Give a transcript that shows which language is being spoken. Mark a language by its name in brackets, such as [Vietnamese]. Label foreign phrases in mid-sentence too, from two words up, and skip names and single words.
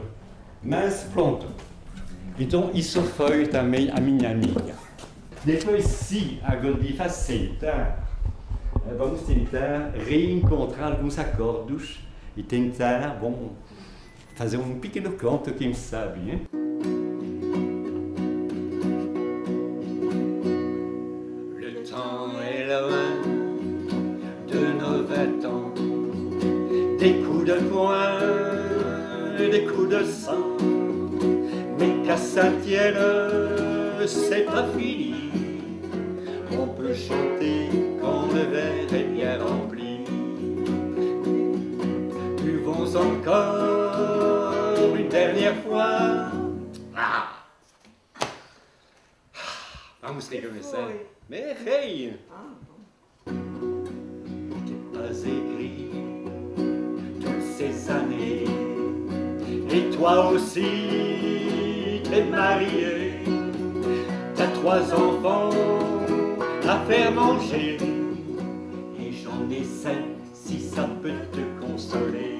[Portuguese] Mas pronto. Então, isso foi também a minha amiga. Depois, se a Goldie aceitar, vamos tentar reencontrar alguns acordos e tentar, bom, fazer um pequeno canto, quem sabe, hein? [French] Le temps est loin de nos 20 ans, des coups de poing, des coups de sang, mais qu'à Saint-Étienne, c'est pas fini. On peut chanter quand le verre est bien rempli. Buvons encore une dernière fois. [Portuguese] Vamos recomeçar. [French] Mais hey! T'es pas écrit toutes ces années. Et toi aussi, t'es marié. T'as 3 enfants à faire manger, et j'en ai 5 si ça peut te consoler.